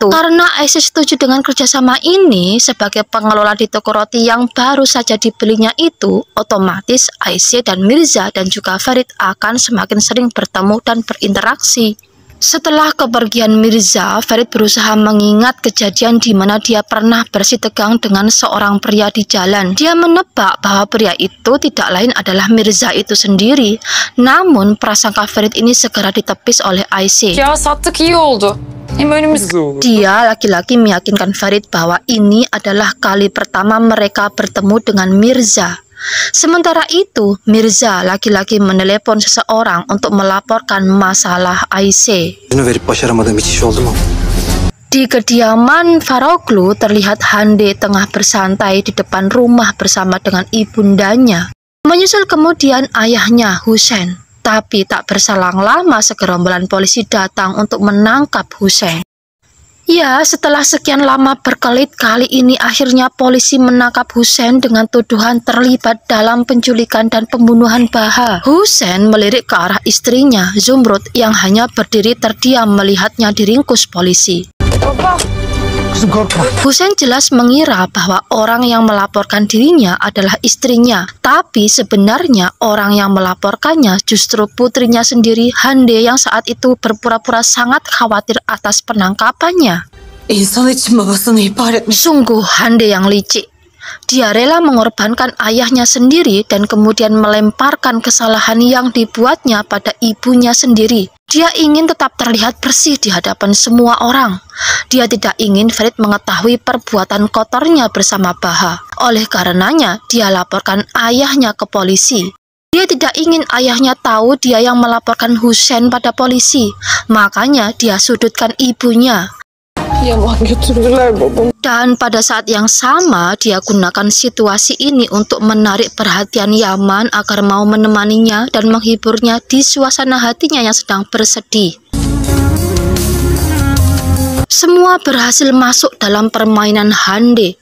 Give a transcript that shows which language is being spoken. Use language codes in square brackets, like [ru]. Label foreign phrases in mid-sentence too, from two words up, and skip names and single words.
[id] Karena Ayşe setuju dengan kerjasama ini sebagai pengelola di toko roti yang baru saja dibelinya itu, otomatis Ayşe dan Mirza dan juga Ferit akan semakin sering bertemu dan berinteraksi. Setelah kepergian Mirza, Ferit berusaha mengingat kejadian di mana dia pernah bersitegang dengan seorang pria di jalan. Dia menebak bahwa pria itu tidak lain adalah Mirza itu sendiri. Namun, prasangka Ferit ini segera ditepis oleh Ayşe. [tr] Ya sattık iyi oldu. Hem önümüz [id] Dia laki-laki meyakinkan Ferit bahwa ini adalah kali pertama mereka bertemu dengan Mirza. Sementara itu, Mirza laki-laki menelepon seseorang untuk melaporkan masalah Ayşe. [tr] Yüzünü verip başaramadığım hiç iş oldu mu? [id] Di kediaman Faroglu terlihat Hande tengah bersantai di depan rumah bersama dengan ibundanya. Menyusul kemudian ayahnya Hüseyin. Tapi tak berselang lama segerombolan polisi datang untuk menangkap Hüseyin. Ya, setelah sekian lama berkelit, kali ini akhirnya polisi menangkap Hüseyin dengan tuduhan terlibat dalam penculikan dan pembunuhan Baha. Hüseyin melirik ke arah istrinya, Zumrud, yang hanya berdiri terdiam melihatnya diringkus polisi. [tr] Kızım korkma. [id] Hüseyin jelas mengira bahwa orang yang melaporkan dirinya adalah istrinya, tapi sebenarnya orang yang melaporkannya justru putrinya sendiri, Hande, yang saat itu berpura-pura sangat khawatir atas penangkapannya. [tr] insan için babasını ihbar etmiş. [id] Sungguh Hande yang licik. Dia rela mengorbankan ayahnya sendiri dan kemudian melemparkan kesalahan yang dibuatnya pada ibunya sendiri. Dia ingin tetap terlihat bersih di hadapan semua orang. Dia tidak ingin Ferit mengetahui perbuatan kotornya bersama Baha. Oleh karenanya, dia laporkan ayahnya ke polisi. Dia tidak ingin ayahnya tahu dia yang melaporkan Hüseyin pada polisi. Makanya dia sudutkan ibunya. [tr] Yaman götürdüler babamı. [id] Dan pada saat yang sama, dia gunakan situasi ini untuk menarik perhatian Yaman agar mau menemaninya dan menghiburnya di suasana hatinya yang sedang bersedih. Semua berhasil masuk dalam permainan Hande.